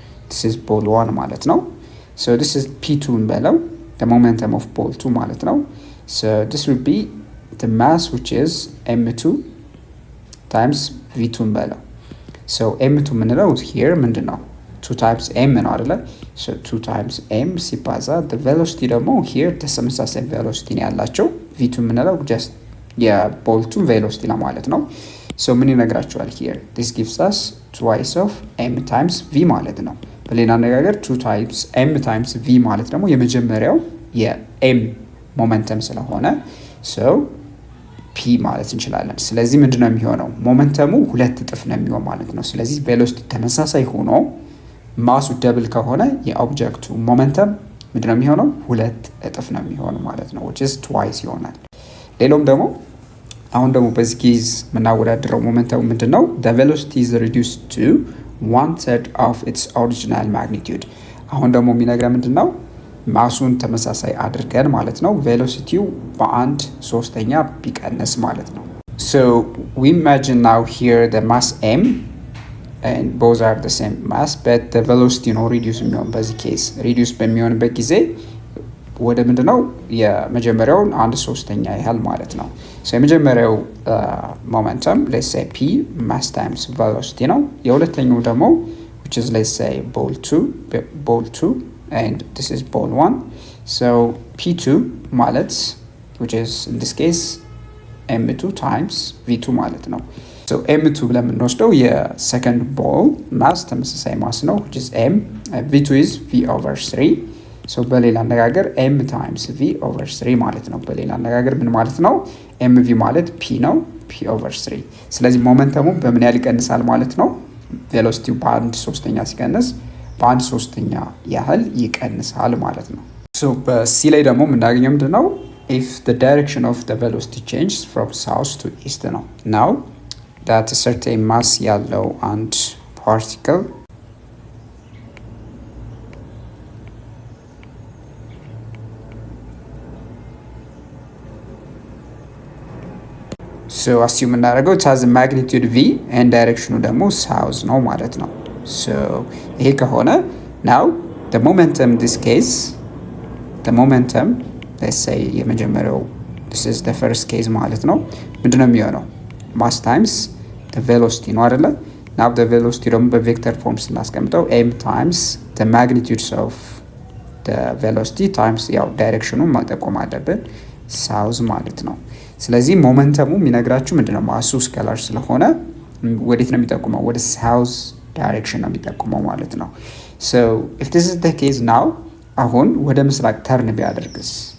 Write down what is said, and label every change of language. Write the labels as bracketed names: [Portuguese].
[English] this is ball 1 [Amharic] ማለት ነው። [English] so this is p2 [Amharic] እንበለው [English] the momentum of ball 2 [Amharic] ማለት ነው። so this will be the mass which is m2 times v2 እንበለው so m2 ምንለው here ምንድነው 2 [English] times m [Amharic] ነው አይደለ? [English] so 2 times m [Amharic] ሲባዛ [English] the velocity [Amharic] ደግሞ here ተመሳሳይ velocity ነው ያላቸው v2 ምንለው just የቦልቱ velocity ነው ማለት ነው። [English] so ምን ይነግራችኋል here this gives us twice of m times v [Amharic] ማለት ነው። በሌላ አነጋገር [English] 2 times m times v [Amharic] ማለት ደግሞ የመጀመሪያው የm ሞመንተም ስለሆነ so p ማለት እንችላለን። ስለዚህ ምንድነው የሚሆነው? ሞመንተሙ ሁለት እጥፍ ነው የሚሆነው ማለት ነው። ስለዚህ velocity ተመሳሳይ ሆኖ ማሱ ደብል ከሆነ የኦብጀክቱ ሞመንተም ምንድነው የሚሆነው? ሁለት እጥፍ ነው የሚሆነው ማለት ነው [English] which is twice [Amharic] ይሆናል። ሌላውም ደግሞ አሁን ደግሞ በዚህ ኬዝ የምናወዳድረው ሞመንተሙ ምንድነው? [English] the velocity is reduced to 1/3 of its original magnitude። [Amharic] አሁን ደግሞ የሚነግረን ምንድነው? ማሱን ተመሳሳይ አድርገን ማለት ነው ቬሎሲቲው በአንድ ሶስተኛ ቢቀንስ ማለት ነው። [English] so we imagine now here the mass m and both are the same mass but the velocity [Amharic] ነው reduce የሚሆን በዚህ ኬስ reduce በሚሆንበት ጊዜ ወደ ምንድነው የመጀመሪያውን አንድ ሶስተኛ ያህል ማለት ነው። [English] so የመጀመሪያው momentum let's say p mass times velocity ነው። [Amharic] የሁለተኛው ደግሞ [English] which is let's say ball 2 and this is ball 1 so p2 ማለት which is in this case m2 times v2 [Amharic] ማለት ነው። so m2 ብለን የምንወስደው የሰከንድ ቦል ማስ ተመሳሳይ ማስ ነው [English] which is m v2 is v over 3 so [Amharic] በሌላ አነጋገር [English] m times v over 3 [Amharic] ማለት ነው። በሌላ አነጋገር ምን ማለት ነው? [English] mv [Amharic] ማለት p ነው [English] p over 3 [Amharic] ስለዚህ ሞመንተሙ በምን ያህል ይቀንሳል ማለት ነው? ቬሎሲቲው በአንድ ሶስተኛ ሲቀንስ በአንድ ሶስተኛ ያህል ይቀንሳል ማለት ነው። [English] so [Amharic] በሲ ላይ ደግሞ የምናገኘው ምንድነው? [English] if the direction of the velocity changes from south to east ነው። now that a certain mass [Amharic] ያለው አንድ [English] particle so assume [Amharic] እናደርገው [English] it has a magnitude v and direction [Amharic] ደግሞ south ነው ማለት ነው። so ይሄ ከሆነ [English] now the momentum in this case the momentum let's say [Amharic] የመጀመሪያው [English] this is the first case [Amharic] ማለት ነው ምንድነው የሚሆነው? [English] mass times the velocity [Amharic] ነው አይደለ? [English] now the velocity [Amharic] ደግሞ በቬክተር ፎርም ስናስቀምጠው [English] m times the magnitudes of the velocity times [Amharic] ያው ዳይሬክሽኑን ማጠቆም አለብን south ማለት ነው። ስለዚህ ሞመንተሙ የሚነግራችሁ ምንድነው? ማሱ ስኬላር ስለሆነ ወዴት ነው የሚጠቁመው? ወደ south direction ነው የሚጠቁመው ማለት ነው። [English] so if this is the case now [Amharic] አሁን ወደ ምስራቅ ተርን ቢያደርግስ?